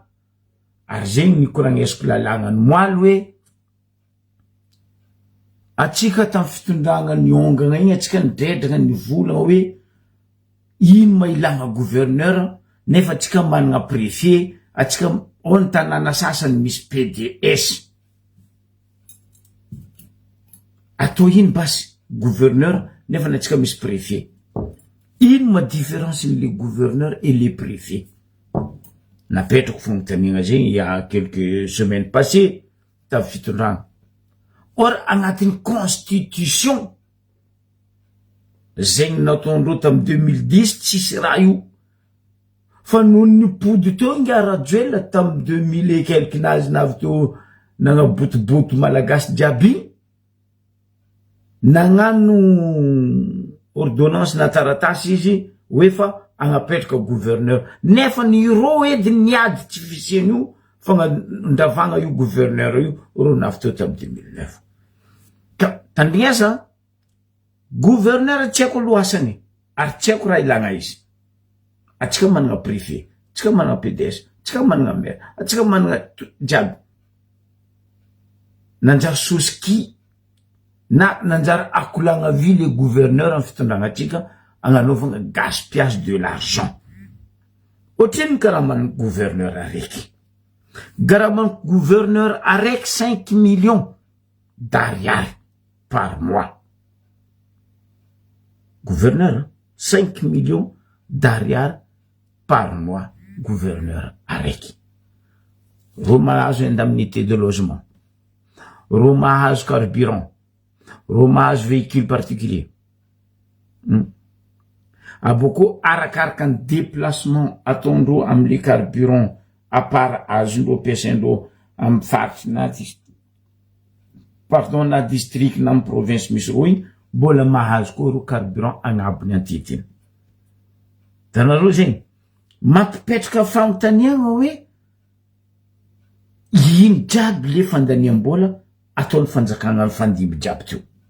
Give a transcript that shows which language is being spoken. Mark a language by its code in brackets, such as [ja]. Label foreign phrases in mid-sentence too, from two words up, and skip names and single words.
[mg] Ary zegny nikoragnesiko lalàna ny moaly hoe atsika tamin'ny fitondrana ny ongana igny atsika nidredrana ny volana hoe ino mailana gouverneur nefa atsika manana préfet, atsika ao ny tanàna sasany misy PDS. Atao ino basy gouverneur nefa natsika misy préfet. Ino ma [fr] différence les gouverneurs et les préfets? [mg] Napetrako fanontaniana zegny [fr] il y a quelques semaines passées [mg] tamin'ny fitondrana. Or agnatin'ny constitution zegny nataondreo tamin'ny 2010 tsisy raha io. Fa noho ny pody teo ngarajoela tamin'ny 2000 [fr] et quelque [mg] nazy navy teo nagnabotoboto malagasy jiaby nagnano ordonnance na taratasy izy hoe fa agnapetraka gouverneur. Nefa ny ro edy niady tsy fisiany io fagnandravagna io gouverneur io ro navy teo tamin'ny 2009. Ka tandrignasa gouverneur tsy haiko loasany ary tsy haiko raha ilagna izy. Atsika manana préfet, atsika manana PDS, atsika manana maire, atsika manana jiaby. Nanjary soski na nanjary akolagna vi le gouverneur amin'ny fitondrana atsika agnanovagna [fr] gaspillage de l'argent. [mg] Ohatriny karaha manana gouverneur araiky. Karaha gouverneur araiky 5 [fr] millions d'ariary par mois. Gouverneur 5 millions d'ariary par mois. [mg] Gouverneur araiky. Ro mahazo [fr] indemnité de logement, [mg] ro mahazo carburant, ro mahazo [fr] véhicule particulier. [mg] Aboko arakaraka ny déplacement ataondreo amile carburant [fr] à part [mg] azondreo piasaindreo amin'ny faritra na district na amin'ny province misy ro igny mbola mahazo koa ro carburant agnabony antitiny. Tanareo zegny mampipetraka fanontaniana hoe ino jiaby le fandaniam-bola ataon'ny fanjakana ny fandimby jiaby teo.